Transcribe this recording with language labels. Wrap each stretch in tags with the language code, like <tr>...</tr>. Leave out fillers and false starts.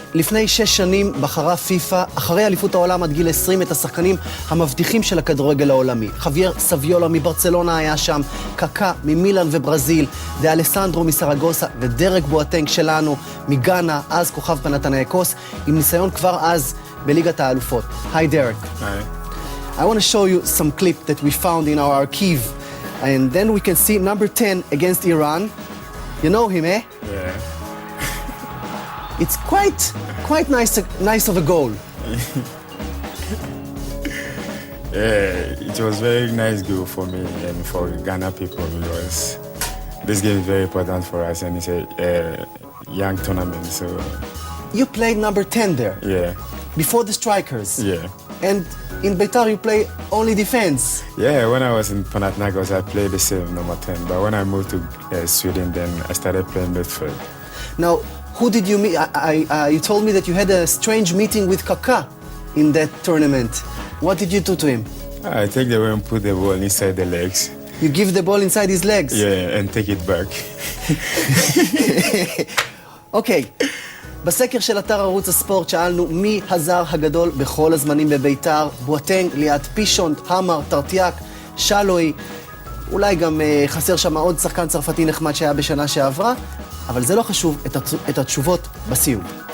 <he>לפני 6 שנים בחרה פיפה, אחרי אליפות העולם עד גיל 20, את השחקנים המבטיחים של הכדורגל העולמי. חווייר סביולה מברצלונה היה שם, קקה ממילאן וברזיל, דה אלסנדרו מסרגוסה ודרק בואטנג שלנו מגאנה, אז כוכב פנתנייקוס, עם ניסיון כבר אז בליגת האלופות. היי דרק. היי.</he> <en>I want to show you some clip that we found in our archive, and then we can see number 10 against Iran. You know him, eh? Yeah. It's quite nice of a goal. Yeah, it was very nice goal for me and for Ghana people because this game is very important for us and it's a young tournament. So You played number 10 there, yeah, before the strikers. yeah. And in Beitar you play only defense. Yeah, when I was in Panathinaikos, I played the same number 10. But when I moved to Sweden, then I started playing midfield. Now, who did you meet? You told me that you had a strange meeting with Kaká in that tournament. What did you do to him? I take the way and put the ball inside the legs. You give the ball inside his legs? Yeah, and take it back.</en> <he>אוקיי, בסקר של אתר ערוץ הספורט שאלנו מי הזר הגדול בכל הזמנים בביתר. בואטנג, ליד פישונט, המר, טרטיאק, שלוי, אולי גם חסר שם עוד שחקן צרפתי נחמד שהיה בשנה שעברה, אבל זה לא חשוב, את התשובות בסיום.</he>